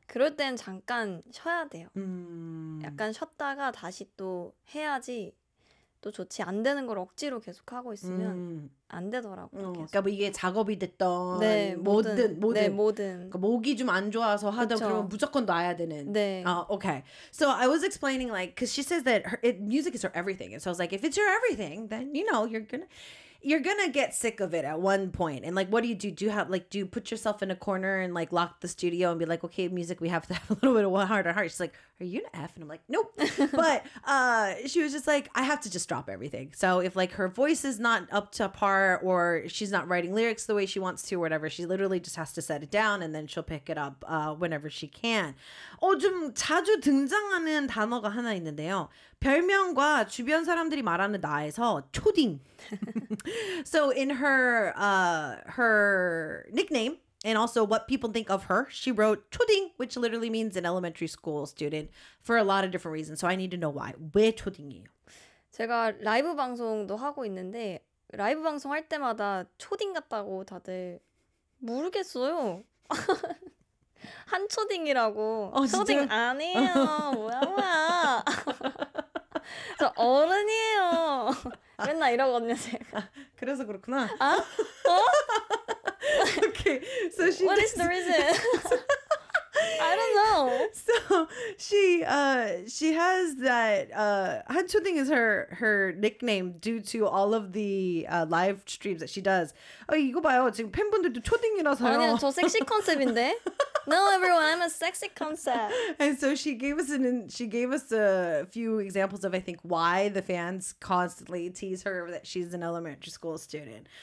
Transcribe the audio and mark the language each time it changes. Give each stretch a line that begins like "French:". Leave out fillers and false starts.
Korean: 그럴 땐 잠깐 쉬어야 돼요. 약간 쉬었다가 다시 또 해야지 또 좋지. 안 되는 걸 억지로 계속 하고 있으면 안 되더라고요. 그러니까 뭐 이게 작업이 됐던 네, 뭐든. 네, 뭐든. 그러니까 목이 좀 안 좋아서 하다 그쵸. 그러면 무조건 놔야 되는. 네.
English: Okay. So I was explaining like, because she says that music is her everything. And so I was like, if it's your everything, then you know, you're gonna get sick of it at one point. And like, what do? Do you have, like, do you put yourself in a corner and like lock the studio and be like, okay, music, we have to have a little bit of a harder heart. She's like, are you an F? And I'm like, nope. But she was just like, I have to just drop everything. So if like her voice is not up to par or she's not writing lyrics the way she wants to or whatever, she literally just has to set it down and then she'll pick it up whenever she can.
Korean: 좀 자주 등장하는 단어가 하나 있는데요. 별명과 주변 사람들이 말하는 나에서 초딩.
English: So in her nickname, and also what people think of her, she wrote 초딩, which literally means an elementary school student, for a lot of different reasons. So I need to know why.
Korean: 왜 초딩이에요? 제가 라이브 방송도 하고 있는데 라이브 방송 할 때마다 초딩 같다고 다들 모르겠어요. 한 초딩이라고. 초딩 아니에요. 뭐야. 저 어른이에요. 맨날 이러거든요, 제가. 아, 그래서 그렇구나. 아? 어?
English: Okay. So she What is the reason? I don't know. So she has that Han Choding is her nickname due to all of the live streams that she does.
Korean: 아, 이거 봐요. 지금 팬분들도 초딩이라서. 아니요, 저 섹시 컨셉인데.
English: No, everyone, I'm a sexy concept. And so she gave us a few examples of, I think, why the fans constantly tease her that she's an elementary school student.